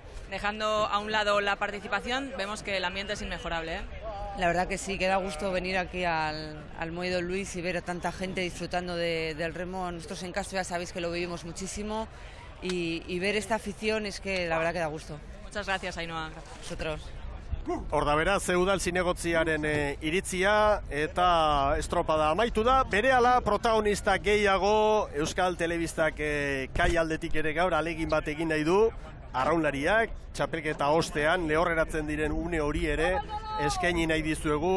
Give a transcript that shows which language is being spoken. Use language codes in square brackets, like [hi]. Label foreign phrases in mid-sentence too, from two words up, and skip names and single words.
[es] Dejando a un lado la participación, vemos que el ambiente es inmejorable, ¿eh? La verdad que sí, que da gusto venir aquí al Muelle Don Luis y ver a tanta gente disfrutando del remo. Nosotros en Castro ya sabéis que lo vivimos muchísimo y ver esta afición es que la verdad que da gusto. Muchas gracias, Ainhoa. Vosotros. [eu] Hor da beraz, udal zinegotziaren iritzia eta estropada amaitu da. Berehala protagonista gehiago Euskal Telebistak kai aldetik ere gaur alegin bat egin nahi du. Arraunlariak, txapelketa ostean, lehorreratzen diren une hori ere eskaini nahi dizuegu.